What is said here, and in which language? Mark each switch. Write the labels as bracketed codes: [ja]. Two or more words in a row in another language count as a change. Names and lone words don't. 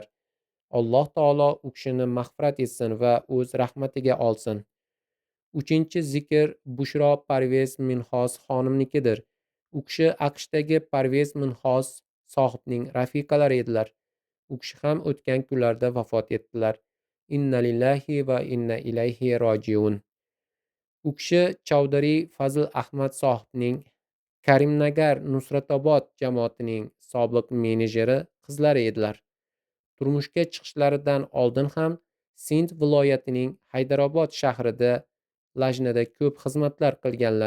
[uz] Alloh taolo u kishini mag'firat etsin va o'z rahmatiga olsin. 3-zikr Bushro Parvez Minhoz xonimnikidir. U kishi AQShdagi Parvez Minhoz sohibning rafiqalari edilar. U kishi ham o'tgan kunlarda vafot etdilar. [ar] إنا لله وإنا إليه راجعون. [uz] U kishi Chaudhary Fazl Ahmad sohibning Karimnagar Nusratobod jamoatining sobiq menejeri qizlari edilar. Turmushga chiqishlaridan oldin ham Sind viloyatining Haydarobod shahrida Lajnada ko'p xizmatlar qilganlar.